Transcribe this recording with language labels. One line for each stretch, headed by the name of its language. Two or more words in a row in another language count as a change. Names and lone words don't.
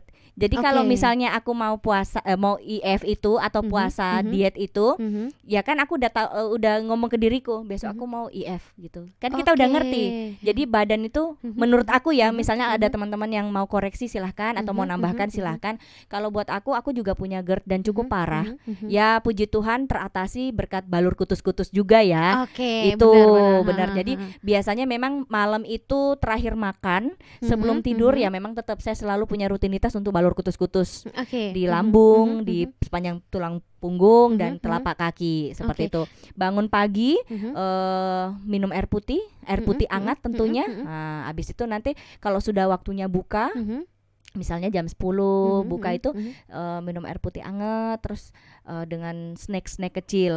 Indonesian: Jadi kalau misalnya aku mau puasa, mau IF itu atau puasa diet itu, ya kan aku udah ngomong ke diriku besok aku mau IF gitu. Kan kita udah ngerti. Jadi badan itu menurut aku ya, misalnya ada teman-teman yang mau koreksi silahkan atau mau nambahkan silahkan. Kalau buat aku juga punya GERD dan cukup parah. Ya puji Tuhan teratasi berkat balur kutus-kutus juga ya. Itu benar. Jadi biasanya memang malam itu terakhir makan sebelum tidur ya memang tetap saya selalu punya rutinitas untuk balur kutus-kutus di lambung, di sepanjang tulang punggung dan telapak kaki seperti itu. Bangun pagi minum air putih hangat tentunya. Nah, habis itu nanti kalau sudah waktunya buka, misalnya jam 10 buka itu minum air putih hangat terus dengan snack kecil.